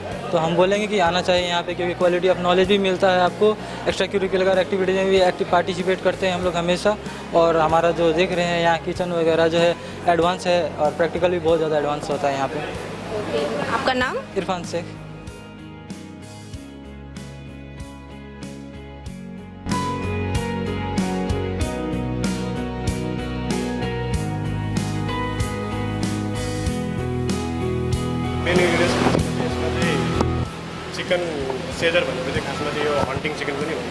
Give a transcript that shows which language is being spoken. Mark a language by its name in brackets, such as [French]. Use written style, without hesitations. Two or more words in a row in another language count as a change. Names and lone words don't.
[Hindi] तो हम बोलेंगे कि आना चाहिए यहाँ पे, क्योंकि [English] quality of knowledge [Hindi] भी मिलता है आपको। [English] extra curricular activities [Hindi] में भी [English] active participate [Hindi] करते हैं हम लोग हमेशा। और हमारा जो देख रहे हैं यहाँ किचन वगैरह जो है एडवांस है, और प्रैक्टिकल भी बहुत ज़्यादा एडवांस होता है यहाँ पे। आपका नाम? इरफान शेख। [English] main ingredients chicken Caesar [Nepali] भनेको चाहिँ खासमा चाहिँ यो [English] hunting chicken [Nepali] पनि हुन्छ।